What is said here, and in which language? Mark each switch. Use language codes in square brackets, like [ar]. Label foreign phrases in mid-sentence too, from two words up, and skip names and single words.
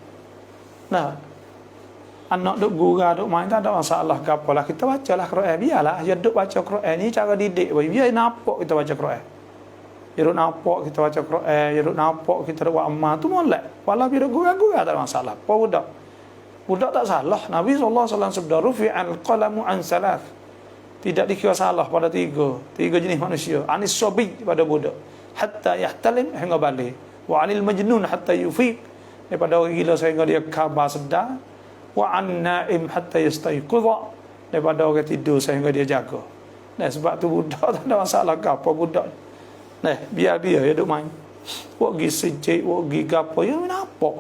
[ms] Anak duk gurau duk main tak ada masalah ke apalah, kita bacalah Quran, biarlah dia duk baca Quran ni cara didik, biar nampak kita baca Quran. Dia duk nampak kita baca Quran, dia duk nampak kita buat amal tu molek. Walau dia duk gurau-gurau tak ada masalah. Apa budak? Budak tak salah. Nabi SAW sabda [ar] rufi'al qalamu an salat. [ms] Tidak dikira salah pada tiga jenis manusia. [ar] Anis sabi [ms] pada budak, [ar] hatta yahtalim [ms] hingga balik. [ar] Wa anil majnun hatta yufiq, [ms] daripada orang gila sehingga dia khabar sedar. [ar] Wa an naim hatta yastayqidha, [ms] daripada orang tidur sehingga dia jaga. Nah, sebab tu budak tak ada masalah ke apa budak. Nah, biar dia duk main. Wak gi sejik, wak gi gapo, ya nampak.